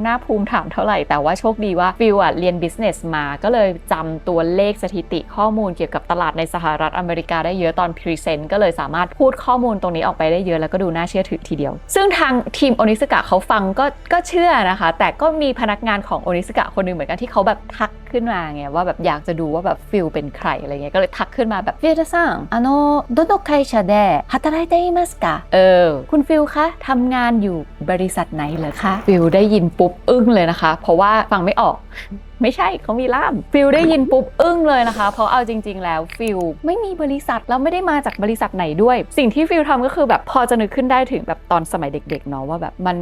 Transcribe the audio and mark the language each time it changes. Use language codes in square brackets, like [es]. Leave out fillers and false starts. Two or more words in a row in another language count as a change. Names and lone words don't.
[th] น่าภูมิฐานเท่าไหร่แต่ว่าโชคดีว่าฟิลเรียน business มาก็เลยจำตัวเลขสถิติข้อมูลเกี่ยวกับตลาดในสหรัฐอเมริกาได้เยอะตอนพรีเซ นต์ก็เลยสามารถพูดข้อมูลตรงนี้ออกไปได้เยอะแล้วก็ดูน่าเชื่อถือทีเดียวซึ่งทางทีมโอนิสกะเขาฟังก็เชื่อนะคะแต่ก็มีพนักงานของโอนิสกะคนนึงเหมือนกันที่เขาแบบทักขึ้นมาไงว่าแบบอยากจะดูว่าแบบฟิลเป็นใครอะไรเงี้ยก็เลยทักขึ้นมาแบบฟิลซัง [ja] どの会社で働いていますか [th] คุณฟิลคะทำงานอยู่บริษัทไหนเหรอคะฟิลได้ยินปุ๊บอึ้งเลยนะคะเพราะว่าฟังไม่ออกไม่ใช่เขามีล่ามฟิลได้ยินปุ๊บอึ้งเลยนะคะเพราะเอาจ ริงๆแล้วฟิลไม่มีบริษัทแล้วไม่ได้มาจากบริษัทไหนด้วยสิ่งที่ฟิลทำก็คือแบบพอจะนึกขึ้นได้ถึงแบบตอนสมัยเด็กๆเนาะว่าแบบมัน